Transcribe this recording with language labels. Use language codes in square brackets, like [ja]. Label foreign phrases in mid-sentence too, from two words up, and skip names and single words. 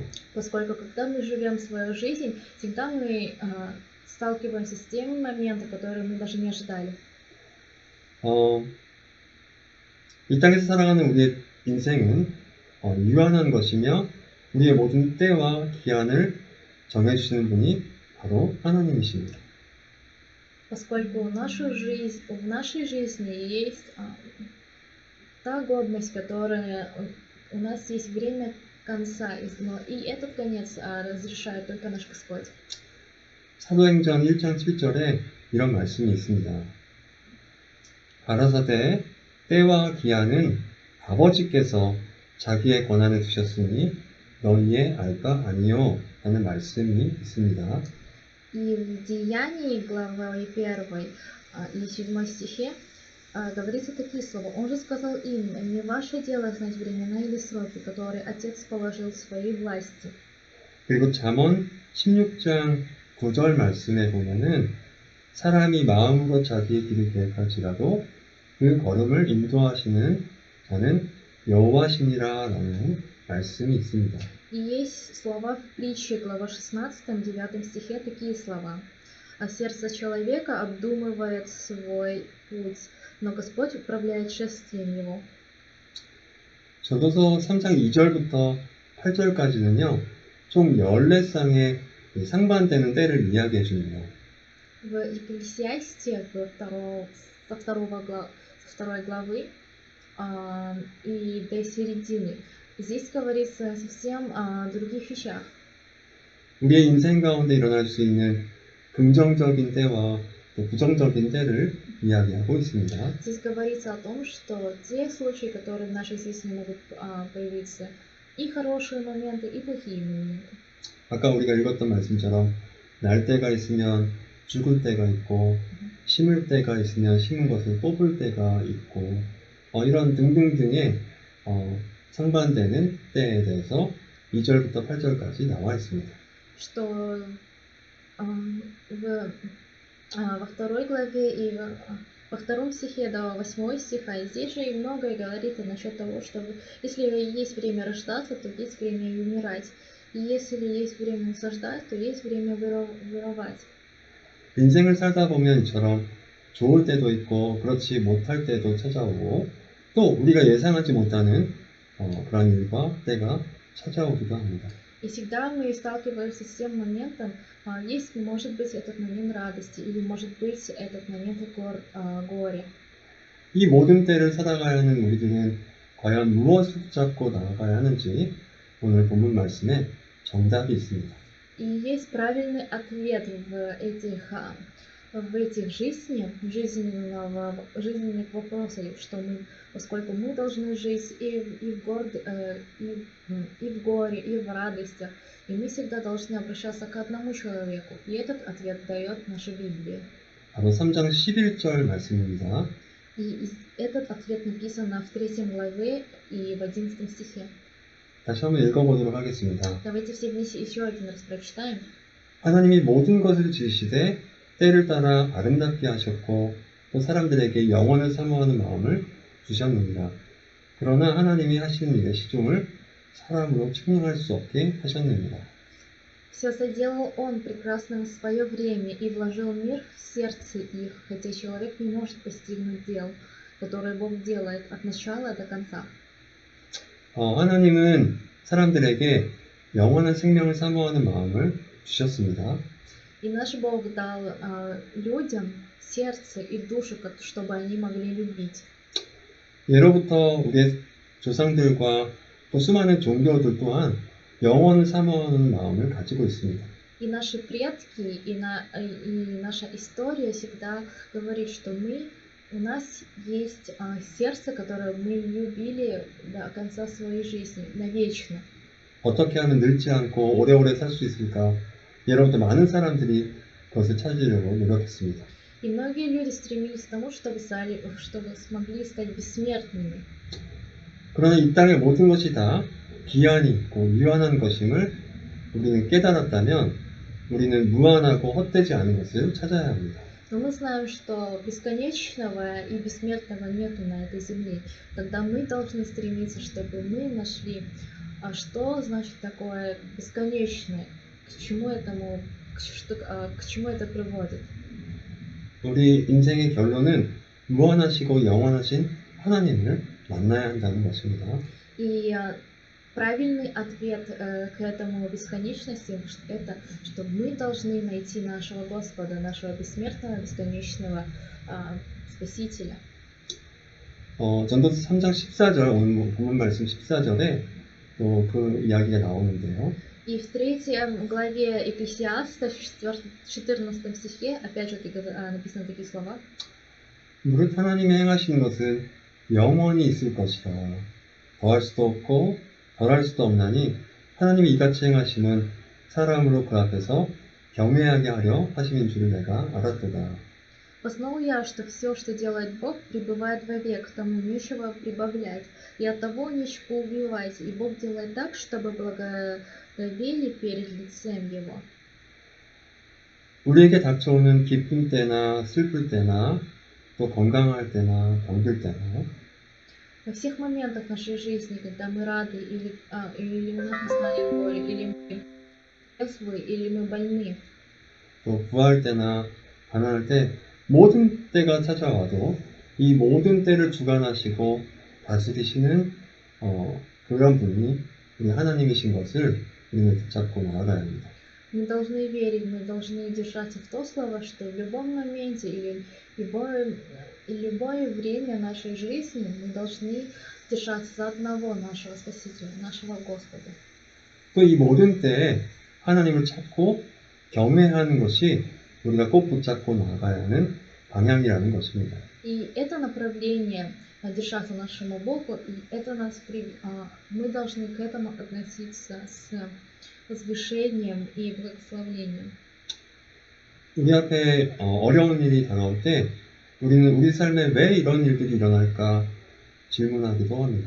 [ru] Поскольку когда мы живем свою жизнь, всегда мы сталкиваемся с теми моментами, которые мы даже не ожидали. [ko] 이 땅에서 살아가는 우리의 인생은 유한한 것이며 우리의 모든 때와 기한을 정해주시는 분이 바로 하나님이십니다. [ru] Поскольку в нашей жизни есть та годность, которая у нас есть время конца, но и этот конец разрешает только наш Господь. [ko] 사도행전 1장 7절에 이런 말씀이 있습니다. 가라사대 때와 기한은 아버지께서 자기의 권한에 두셨으니 너희의 알바 아니요 라는 말씀이 있습니다. [ru] И в Деянии, главе 1 и 7 стихе, говорится такие слова. Он же сказал им: не ваше дело знать времена или сроки, которые Отец положил в своей власти. [ko] 그리고 잠언 16장 9절 말씀에 보면은 사람이 마음으로 자기의 길을 계획할지라도 그 걸음을 인도하시는 자는 여호와시니라 라는 말씀이 있습니다. [ru] И есть слова в притче, глава 16, 9 стихе, такие слова. Сердце человека обдумывает свой путь, но Господь управляет шествием его. [ko] 전도서 3장 2절부터 8절까지는요, 총 14쌍의 상반되는 때를 이야기해 줍니다. [ru] В Екклесиасте, со второй главы и до середины, здесь говорится совсем о других вещах. [ko] 우리의 인생 가운데 일어날 수 있는 긍정적인 때와 또 부정적인 때를 이야기하고 있습니다. [ru] Здесь говорится о том, что те случаи, которые в нашей жизни могут появиться, и хорошие моменты, и плохие моменты. [ko] 아까 우리가 읽었던 말씀처럼 날 때가 있으면 죽을 때가 있고 심을 때가 있으면 심은 것을 뽑을 때가 있고 이런 등등등의 상반되는 때에 대해서 2절부터 8절까지 나와 있습니다. [ru] Что во второй главе и во втором стихе до 8 стиха, и здесь же и многое говорится насчет того, что если есть время рождаться, то есть время и умирать. И если есть время наслаждать, то есть время воровать. [ko] 인생을 살다 보면 이처럼 좋을 때도 있고 그렇지 못할 때도 찾아오고 또 우리가 예상하지 못하는 그런 일과 때가 찾아오기도 합니다. [ru] И всегда мы сталкиваемся с тем моментом, есть, может быть, этот момент радости, или может быть этот момент горя. [ko] 이 모든 때를 살아가야 하는 우리들은 과연 무엇을 붙잡고 나아가야 하는지 오늘 본문 말씀에 정답이 있습니다. [ru] И есть правильный ответ в этих жизненных вопросах, что поскольку мы должны жить и в горе, и в радостях, и мы всегда должны обращаться к одному человеку. И этот ответ дает наша Библия. [ko] 바로 3장 11절 말씀입니다. [ru] И этот ответ написан в 3 главе и в 11 стихе. [ko] 다시 한번 읽어보도록 하겠습니다. [ru] Давайте все вместе еще один раз прочитаем. [ko] 하나님이 모든 것을 지으시되 때를 따라 아름답게 하셨고 또 사람들에게 영원을 사모하는 마음을 주셨느니라. 그러나 하나님이 하시는 일의 시종을 사람으로 측량할 수 없게 하셨느니라. [ru] Все соделал Он прекрасным в свое время и вложил мир в сердце их, хотя человек не может постигнуть дел, которые Бог делает от начала до конца. [ko] 하나님은 사람들에게 영원한 생명을 사모하는 마음을 주셨습니다. [ru] И наш Бог дал людям сердце и душу, чтобы они могли любить. [ko] 예로부터 우리의 조상들과 또 수많은 종교들 또한 영원을 사모하는 마음을 가지고 있습니다. [ru] И наши предки, и наша история всегда говорит, что у нас есть сердце, которое мы любили до конца своей жизни, навечно. [ko] 어떻게 하면 늙지 않고 오래오래 살 수 있을까? 예로부터 많은 사람들이 그것을 찾으려고 노력했습니다. [ru] И многие люди стремились к тому, чтобы смогли стать бессмертными. [ko] 그러나 이 땅의 모든 것이 다 기한이 있고 유한한 것임을 우리는 깨달았다면 우리는 무한하고 헛되지 않은 것을 찾아야 합니다. [ru] Но мы знаем, что бесконечного и бессмертного нету на этой земле. Тогда мы должны стремиться, чтобы мы нашли, что значит такое бесконечное, к чему это приводит. [ko] 우리 인생의 결론은 무한하시고 영원하신 하나님을 만나야 한다는 것입니다. [ru] И правильный ответ к этому бесконечности – это, что мы должны найти нашего Господа, нашего бессмертного, бесконечного Спасителя. [ko] 전도서 3장 14절, 오늘 본문 말씀 14절에 또 그 이야기가 나오는데요. [ru] И в 3 главе Екклесиаста, в 14 стихе, опять же написаны такие слова. [ko] 무릇 하나님이 행하시는 것은 영원히 있을 것이라. 더할 수도 없고 덜할 수도 없나니 하나님이 이같이 행하심은 사람으로 그 앞에서 경외하게 하려 하심인 줄을 내가 알았도다. [ru] Познал я, что все, что делает Бог, пребывает вовек, тому нечего прибавлять, и от того нечего убивать, и Бог делает так, чтобы благовели перед лицем Его. [ko] 우리에게 닥쳐오는 기쁜 때나 슬플 때나 또 건강할 때나 병들 때나 [ru] Во всех моментах нашей жизни, когда мы рады, или у нас настанет горе, или мы трезвы, или мы больны, [ko] 또 부할 때나 가난할 때 모든 때가 찾아와도 이 모든 때를 주관하시고 다스리시는 그런 분이 우리 하나님이신 것을 우리는 붙잡고 나아가야 합니다. [ru] мы должны верить, мы должны держаться в то слово, что в любом моменте или любое время нашей жизни мы должны держаться за одного нашего Спасителя, нашего Господа. [ko] 또 이 모든 때에 하나님을 찾고 경외하는 것이 우리가 꼭 붙잡고 나아가야 하는 방향이라는 것입니다. [ru] И это направление держаться нашему Богу, и это мы должны к этому относиться с возвышением и благословением. [ko] 우리 앞에 어려운 일이 다가올 때 우리는 우리 삶에 왜 이런 일들이 일어날까 질문하기도 합니다.